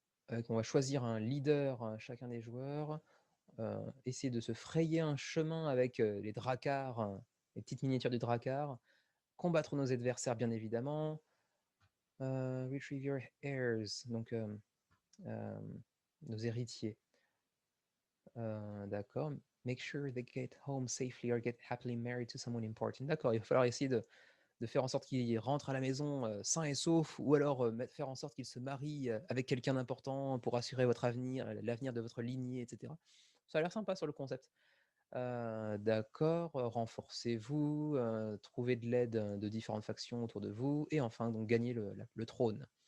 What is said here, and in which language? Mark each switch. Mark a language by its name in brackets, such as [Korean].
[French] On va choisir un leader, chacun des joueurs, essayer de se frayer un chemin avec les dracars, les petites miniatures de dracars, combattre nos adversaires bien évidemment, [English] retrieve your heirs, [French] donc nos héritiers. D'accord. [English] Make sure they get home safely or get happily married to someone important. [French] D'accord, il va falloir essayer de faire en sorte qu'ils rentrent à la maison sains et saufs, ou alors faire en sorte qu'ils se marient avec quelqu'un d'important pour assurer votre avenir, l'avenir de votre lignée, etc. Ça a l'air sympa sur le concept. D'accord, renforcez-vous, trouvez de l'aide de différentes factions autour de vous, et enfin donc gagner le trône.